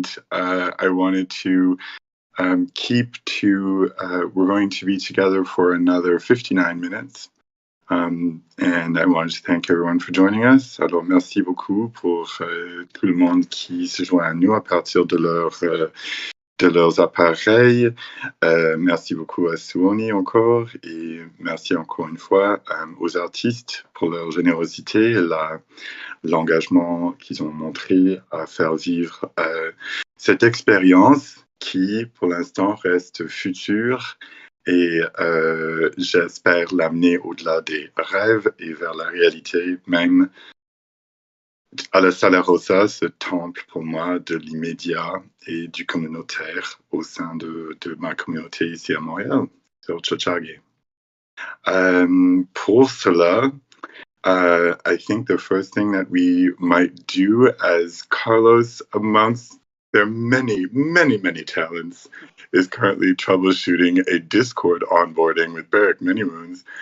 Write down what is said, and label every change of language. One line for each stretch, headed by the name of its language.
English: I wanted to keep to, we're going to be together for another 59 minutes. And I wanted to thank everyone for joining us.
French: Alors, merci beaucoup pour tout le monde qui se joint à nous à partir de leurs appareils. Merci beaucoup à Suoni encore et merci encore une fois aux artistes pour leur générosité et l'engagement qu'ils ont montré à faire vivre cette expérience qui, pour l'instant, reste future et j'espère l'amener au-delà des rêves et vers la réalité même. À la Sala Rosa, ce temple pour moi de l'immédiat et du communautaire au sein de ma communauté ici à Montréal, sur Tchotchage. Pour cela,
English: I think the first thing that we might do as Carlos, amongst their many, many, many talents, is currently troubleshooting a Discord onboarding with Barrick Many Moons.